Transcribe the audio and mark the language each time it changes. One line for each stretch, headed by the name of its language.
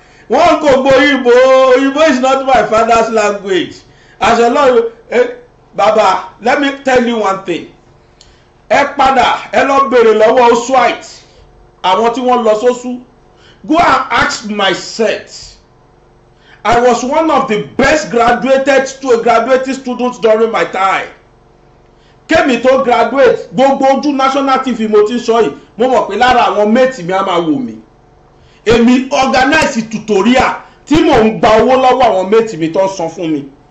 Yoruba: Wọ́n kò gbọ́
English: Igbo is not my father's language. As a lawyer, Baba, let me tell you one thing.
Yoruba: Ẹ padà ẹ lọ bèrè lọ́wọ́ Oswite àwọn tí wọ́n lọ sósú.
English: Go and ask my set. I was one of the best graduating students during my time.
Yoruba: Kémi tó graduate gbogbo ojú national TV mo ti sọ yìí mo mọ̀ pé lára àwọn mate mi á máa wò mí. Èmi organize tutorial tí mò ń gba owó lọ́wọ́ àwọn mate mi tó san fún mi.